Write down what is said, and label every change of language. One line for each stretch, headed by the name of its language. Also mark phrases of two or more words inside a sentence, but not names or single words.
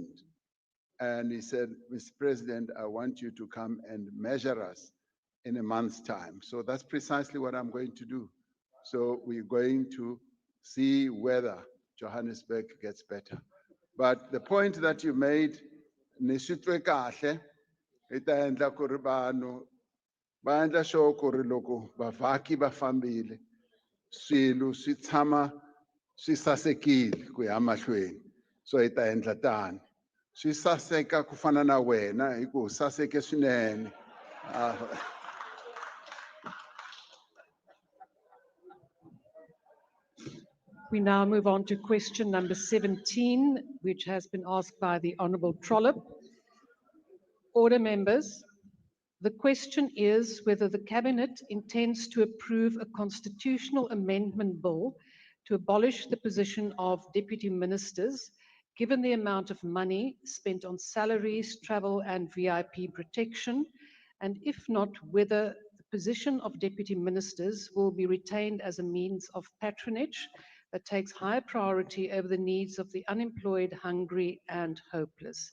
English: And he said, Mr. President, I want you to come and measure us in a month's time. So that's precisely what I'm going to do. So we're going to see whether Johannesburg gets better. But the point that you made,
Tsonga: nisitwe kahle, ita endla ku ri vanhu va endla sure ku ri loko bavhaki va fambile, swilo swi tshama swi sasekile ku ya mahlweni. So hi ta endla tani. Swi saseka ku fana na wena hi ku saseke swinene.
English: We now move on to question number 17, which has been asked by the Honorable Trollip. Order members. The question is whether the Cabinet intends to approve a constitutional amendment bill to abolish the position of deputy ministers, given the amount of money spent on salaries, travel, and VIP protection, and if not, whether the position of deputy ministers will be retained as a means of patronage that takes high priority over the needs of the unemployed, hungry, and hopeless.